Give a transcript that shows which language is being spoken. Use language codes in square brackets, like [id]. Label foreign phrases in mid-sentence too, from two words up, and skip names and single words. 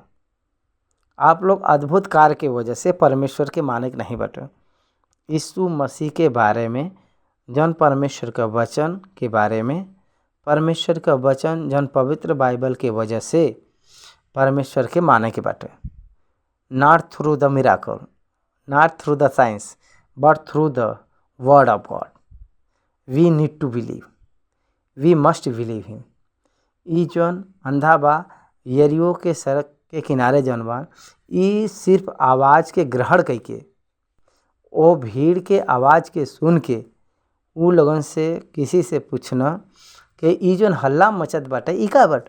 [bho] आप लोग अद्भुत कार्य के वजह से परमेश्वर के माने नहीं बाटे। यीशु मसीह के बारे में जन परमेश्वर का वचन के बारे में, परमेश्वर का वचन जन पवित्र बाइबल के वजह से परमेश्वर के माने के बाटे। [en] Not through the miracle, not through the science, but through the word of God. We need to believe, we must believe him. [bho] ई जौन अंधा बा यरीहो के सड़क के किनारे जौन बा, ई सिर्फ आवाज़ के ग्रहण करके, ओ भीड़ के आवाज़ के सुन के ऊ लोगन से किसी से पूछना कि ई जौन हल्ला मचत बाटे ई का बाटे।